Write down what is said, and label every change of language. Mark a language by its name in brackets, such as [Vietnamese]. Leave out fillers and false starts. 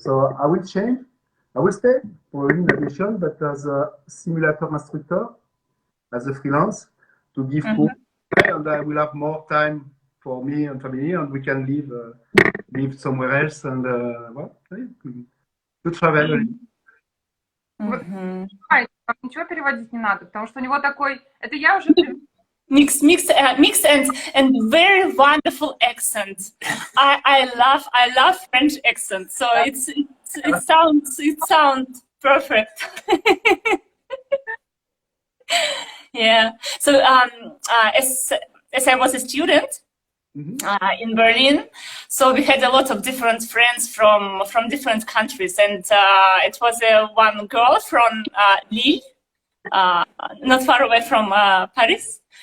[English] So I will change. I will stay for in aviation, but as a simulator instructor, as a freelance, to give course, and I will have more time for me and family, and we can live somewhere else and to travel. [Russian] Ничего переводить не надо, потому что у него такой, это я уже [English] mixed and very wonderful accent. I love French accent, so it sounds perfect. Yeah. So as I was a student in Berlin, so we had a lot of different friends from different countries, and it was one girl from Lille, not far away from Paris.